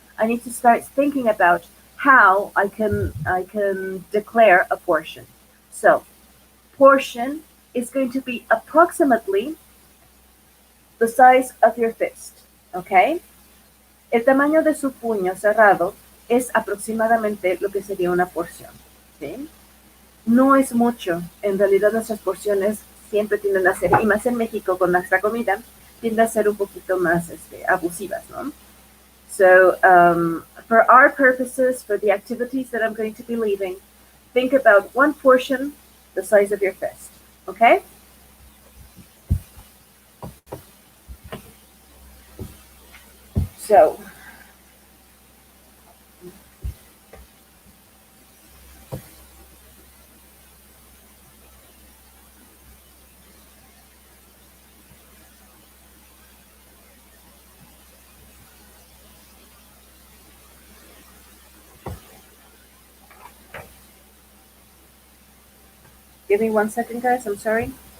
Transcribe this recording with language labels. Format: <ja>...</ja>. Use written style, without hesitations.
<en>I need to start thinking about how I can declare a portion. So, portion is going to be approximately the size of your fist, okay?</en> <es>El tamaño de su puño cerrado es aproximadamente lo que sería una porción, ¿sí? No es mucho, en realidad nuestras porciones siempre tienden a ser, y más en México con nuestra comida, tienden a ser un poquito más abusivas, ¿no?</es> <en>So for our purposes, for the activities that I'm going to be leaving, think about one portion the size of your fist, okay? So give me 1 second, guys, I'm sorry.</en>